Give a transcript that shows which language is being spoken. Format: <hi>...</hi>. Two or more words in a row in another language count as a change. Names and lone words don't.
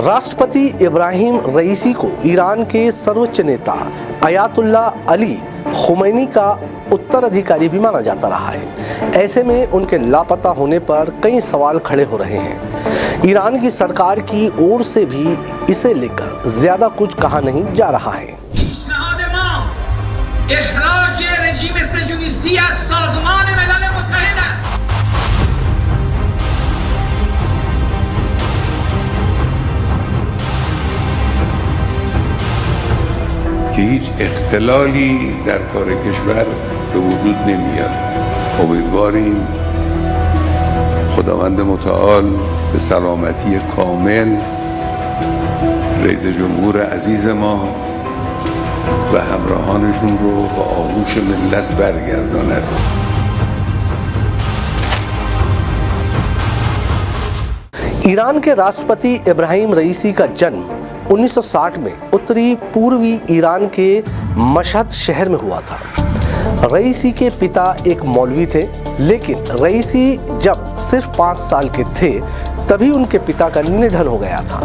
<hi>राष्ट्रपति इब्राहिम रईसी को ईरान के सर्वोच्च नेता अयातुल्ला अली खुमैनी का उत्तराधिकारी भी माना जाता रहा है। ऐसे में उनके लापता होने पर कई सवाल खड़े हो रहे हैं। ईरान की सरकार की ओर से भी इसे लेकर ज्यादा कुछ कहा नहीं जा रहा है।</hi> <fa>پیشنهاد ما اخراج رژیم صهیونیستی از سازمان ملل متحد است. که هیچ اختلالی در کار کشور به وجود نمیاد. امیدواریم خداوند متعال به سلامتی کامل رئیس جمهور عزیز ما و همراهانشون رو به آغوش ملت برگرداند.</fa> <hi>ईरान के राष्ट्रपति इब्राहिम रईसी का जन्म 1960 में उत्तरी पूर्वी ईरान के मशहद शहर में हुआ था। रईसी के पिता एक मौलवी थे, लेकिन रईसी जब सिर्फ 5 साल के थे तभी उनके पिता का निधन हो गया था।</hi>